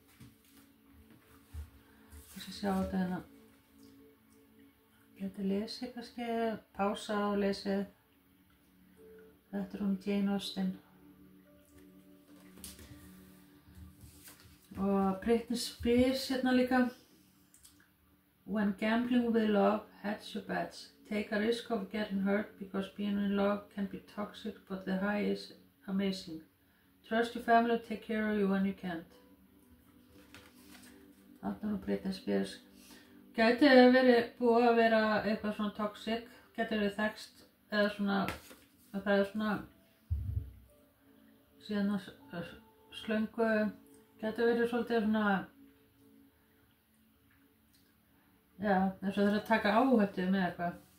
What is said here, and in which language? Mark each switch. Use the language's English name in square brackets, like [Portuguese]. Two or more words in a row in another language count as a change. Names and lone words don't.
[Icelandic] Ég skal sjá þetta hérna. Getur lesið kannski, pása og lesið. Þetta er Jane Austen. Og Britney Spears hérna líka. [English] When gambling with love, hedge your bets. Take a risk of getting hurt because being in love can be toxic, but the high is amazing. Trust your family, take care of you when you can't. [Icelandic] Þarna Britney Spears. Gæti verið búið að vera eitthvað svona toxic, gæti verið þekst eða svona, að það er svona, síðan að slöngu, gæti verið svolítið svona, já, eins og það er að taka áhættu með eitthvað.